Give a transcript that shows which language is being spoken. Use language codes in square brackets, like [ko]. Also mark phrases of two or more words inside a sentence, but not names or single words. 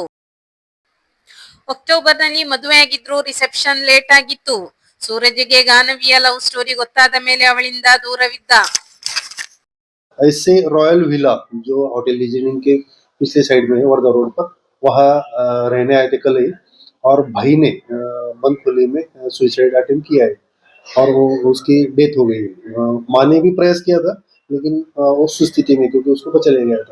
[kn] ಅಕ್ಟೋಬರ್ನಲ್ಲಿ ಮದುವೆಯಾಗಿದ್ರು, [en] reception late [kn] ಆಗಿತ್ತು. ಸೂರಜ್ಗೆ ಗಾನವಿಯ [en] love story [kn] ಗೊತ್ತಾದ ಮೇಲೆ ಅವಳಿಂದ ದೂರವಿದ್ದ. [hi] ऐसे रॉयल विला जो होटल लीजेंड के पिछले साइड में है वर्धा रोड पर, वहाँ रहने आए थे कल ही और भाई ने बंद खुले में [en] suicide attempt [hi] किया है और वो उसकी डेथ हो गई है। माँ ने भी प्रयास किया था लेकिन वो सुस्थिति में, क्योंकि उसको पता चले गया था।